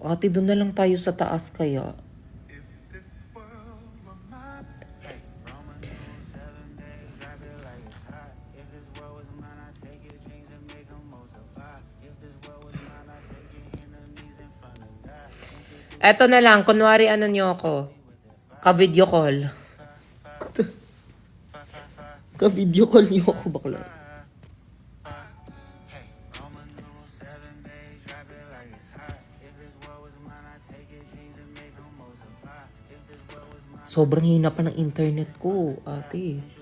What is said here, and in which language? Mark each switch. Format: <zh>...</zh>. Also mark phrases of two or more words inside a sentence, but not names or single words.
<tl>Ate, doon na lang tayo sa taas kaya. Eto na lang, kunwari ano nyo ako. Ka-</tl> <en>video call.</en> <tl>Ka-</tl> <en>video call</en> <tl>nyo ako, bakla. Sobrang hina pa ng internet ko, ate.</tl>